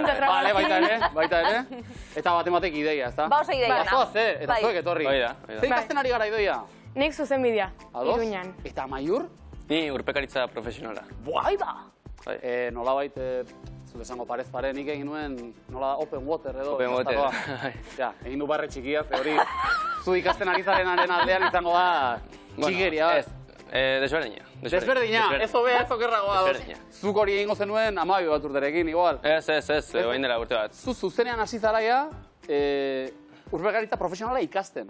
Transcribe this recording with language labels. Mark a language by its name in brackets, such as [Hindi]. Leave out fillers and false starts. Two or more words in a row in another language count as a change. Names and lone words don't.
[Basque] Baita ere. Eta batek ideia, ez da? Ba oso ideia. Eta zuek etorri. Baida. Zer ikasten ari gara idoia? Nik zuzen bidea, Iruñan. Eta Maiur? Ni urpekaritza profesionala. Bai ba! Nola baita, zut esango parez pare, nik egin nuen, nola [English] open water [Basque] edo. [English] Open water. [Basque] Ja, egin du barre txikia, hori zu ikasten ari zarenaren aldean izango da txikeria. Desberdina. Desberdina, ez hobea, ez okerragoa. Desberdina. Zuk hori egingo zenuen 12 bat urterekin, igual. Ez, orain dela urte bat. Zu zuzenean hasi zaraia, urpekaritza profesionala ikasten.